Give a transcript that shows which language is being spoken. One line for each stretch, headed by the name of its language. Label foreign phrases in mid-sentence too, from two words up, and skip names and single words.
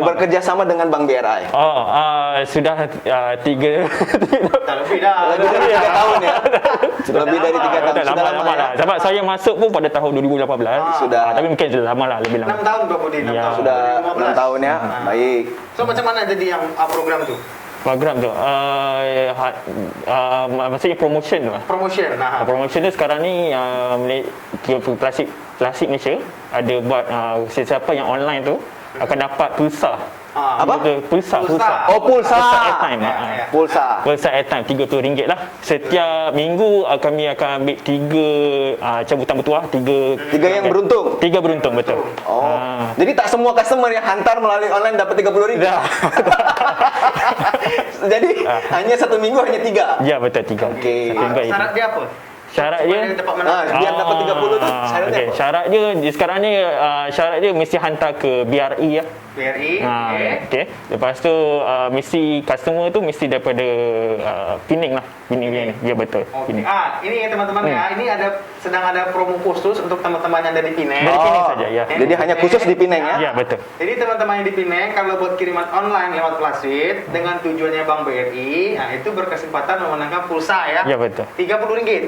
Indonesian: bekerja sama dengan Bank BRI? Oh, sudah 3
Malay: Tak lebih dah.
Indonesian: Lebih dari 3 tahun ya? Lebih dari 3 tahun. Sudah Sudah lama lama ya? lah.
Malay: Sebab saya masuk pun pada tahun 2018.
Indonesian: Sudah.
Malay: Tapi mungkin sudah lama lah, lebih
Indonesian: 6 lama. tahun Pak Budi, 6 Ya. tahun. Sudah 6
Malay: 2015.
Indonesian: tahun ya? Baik.
Malay: So macam mana jadi yang program tu? Program tu, maksudnya promotion tu. Promotion. Nah. Promotion tu sekarang ni Plastik Malaysia ada buat sesiapa yang online tu akan dapat pulsa.
Indonesian: Apa? Pulsa. Oh, pulsa. Airtime. Ya, ya. Pulsa.
Malay: Pulsa airtime RM30 lah. Setiap minggu kami akan ambil 3 cabutan bertuah, 3 yang beruntung. 3 beruntung betul. Oh. Jadi tak semua customer yang hantar melalui online dapat 30 ribu. Dah. Jadi hanya 1 minggu hanya 3. Ya betul 3. Okey. Syarat dia apa? Syarat Supaya dia dapat menang.
Indonesian: Biar dapat 30 tu syaratnya okey. apa?
Malay: Syarat dia sekarang ni syarat dia mesti hantar ke BRI ya. BRI. Okey. Lepas tu mesti customer tu mesti daripada Penang lah. Penang. Ya betul. Okey. Penang.
Indonesian: Ini ya teman-teman ya, ini sedang ada promo khusus untuk teman-teman yang dari Penang. Dari Penang Oh, saja ya. Jadi hanya khusus di Penang ya? Ya betul. Jadi teman-teman yang di Penang kalau buat kiriman online lewat Plasid dengan tujuannya Bank BRI, nah itu berkesempatan memenangkan pulsa ya.
Malay: Ya betul. RM30.